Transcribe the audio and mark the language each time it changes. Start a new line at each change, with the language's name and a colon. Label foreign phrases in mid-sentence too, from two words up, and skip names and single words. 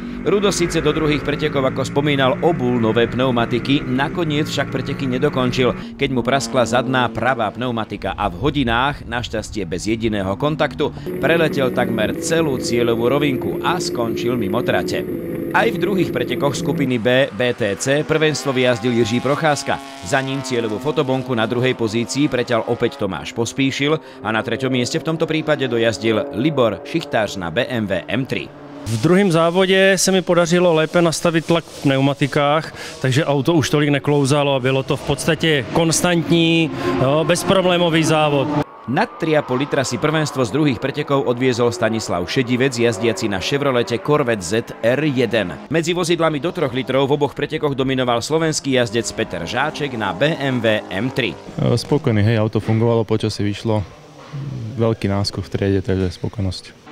Slovak: Rudo síce do druhých pretekov, ako spomínal, obul nové pneumatiky, nakoniec však preteky nedokončil, keď mu praskla zadná pravá pneumatika a v hodinách, našťastie bez jediného kontaktu, preletel takmer celú cieľovú rovinku a skončil mimo trate. Aj v druhých pretekoch skupiny B BTC prvenstvo vyjazdil Jiří Procházka. Za ním cieľovú fotobonku na druhej pozícii preťal opäť Tomáš Pospíšil a na treťom mieste v tomto prípade dojazdil Libor Šichtář na BMW M3.
Czech: V druhém závodě se mi podařilo lépe nastavit tlak v pneumatikách, takže auto už tolik neklouzalo a bylo to v podstatě konstantní, bezproblémový závod.
Slovak: Nad 3,5 litra si prvenstvo z druhých pretekov odviezol Stanislav Šedivec, jazdiaci na Chevrolete Corvette Z R1. Medzi vozidlami do 3 litrov v oboch pretekoch dominoval slovenský jazdec Peter Žáček na BMW M3. Spokojný, hej, auto fungovalo, počasie vyšlo, veľký náskok v triede, takže spokojnosť.